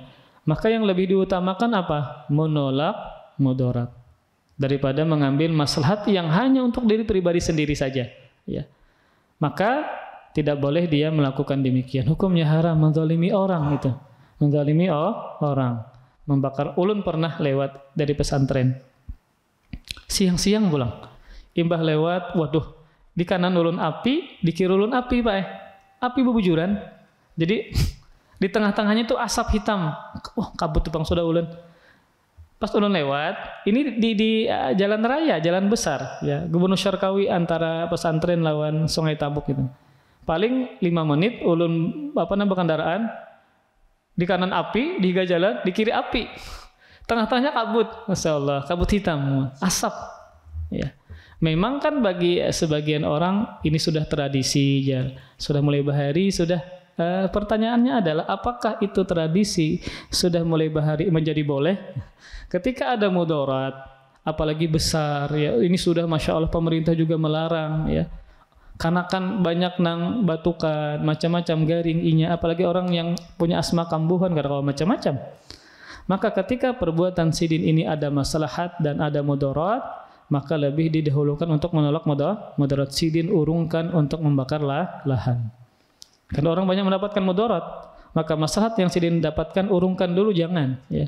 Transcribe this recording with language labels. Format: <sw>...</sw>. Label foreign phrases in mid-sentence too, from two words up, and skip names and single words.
<id>Maka yang lebih diutamakan apa? Menolak mudarat daripada mengambil maslahat yang hanya untuk diri pribadi sendiri saja, ya. Maka tidak boleh dia melakukan demikian. Hukumnya haram menzalimi orang itu. Menzalimi orang. Membakar.</id> <bjn>Ulun pernah lewat dari pesantren. Siang-siang pulang. Imbah lewat, waduh, di kanan ulun api, di kiri ulun api, Pak. Api bebujuran. Jadi di tengah-tengahnya itu asap hitam. Wah, kabut tupang sudah ulun. Pas ulun lewat, ini di jalan raya, jalan besar, ya, Gubernur Syarkawi antara pesantren lawan Sungai Tabuk itu. Paling 5 menit ulun berkendaraan, di kanan api, di jalan, di kiri api. Tengah-tengahnya kabut. Masya Allah, kabut hitam, asap. Ya.</bjn> <id>Memang kan bagi sebagian orang ini sudah tradisi, ya, sudah mulai bahari, sudah pertanyaannya adalah apakah itu tradisi sudah mulai bahari menjadi boleh? Ketika ada mudarat, apalagi besar, ya, ini sudah masya Allah pemerintah juga melarang, ya, karena kan</id> <bjn>banyak nang batukan, macam-macam garing inya,</bjn> <id>apalagi orang yang punya asma kambuhan karena macam-macam. Maka ketika perbuatan sidin ini ada maslahat dan ada mudarat, maka lebih didahulukan untuk menolak mudarat. Sidin urungkan untuk membakar lahan. Karena orang banyak mendapatkan mudarat, maka maslahat yang sidin dapatkan urungkan dulu, jangan, ya.</id>